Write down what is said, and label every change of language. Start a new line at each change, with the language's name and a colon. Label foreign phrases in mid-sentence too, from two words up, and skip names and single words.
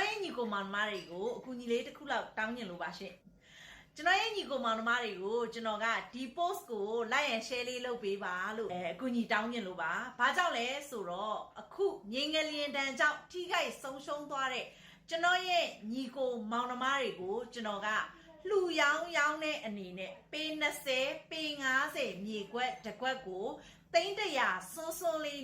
Burmese: ကိုမောင်နှမတွေကိုအကူညီလေးတစ်ခုလောက်တောင်းညင်လို့ပါရှင်ကျွန်တော်ရဲ့ညီကိုမောင်နှမတွေကိုကျွန်တော်ကဒီ post ကို like and share လေးလုပ်ပေးပါလို့အကူညီတောင်းညင်လို့ပါဘာကြောင့်လဲဆိုတော့အခုငင်းငလျင်တန်ကြောင့်ထိခိုက်ဆုံးရှုံးသွားတဲ့ကျွန်တော်ရဲ့ညီကိုမောင်နှမတွေကိုကျွန်တော်ကလှူရောင်းတဲ့အနေနဲ့ပေ20ပေ50မြေခွက်တစ်ခွက်ကို300စွန်းလေး